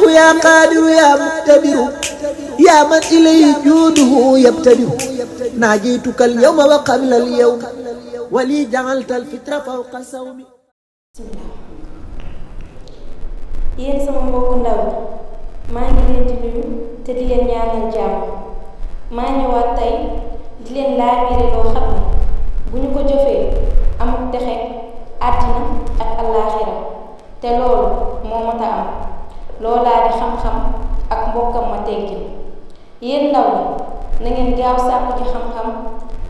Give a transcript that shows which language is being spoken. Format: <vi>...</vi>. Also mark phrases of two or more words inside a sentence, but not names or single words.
<ar>يا قادر يا مقتدر يا من إليه جوده يبتدر ناجيتك اليوم وقبل اليوم ولي جعلت الفطر فوق صومي.</ar> <wo>yéen sama mbokku ndaw maa ngi leen di nuyu te di leen ñaanal jàmm maa ñëwaat tey di leen laabiire loo xam ne bu ñu ko jëfee amul texe àddina ak allaaxira te loolu moo mat a am loolaa di xam-xam ak mbokkam ma teggin yéen ndaw ñi na ngeen gaaw sàkku ci xam-xam te</wo>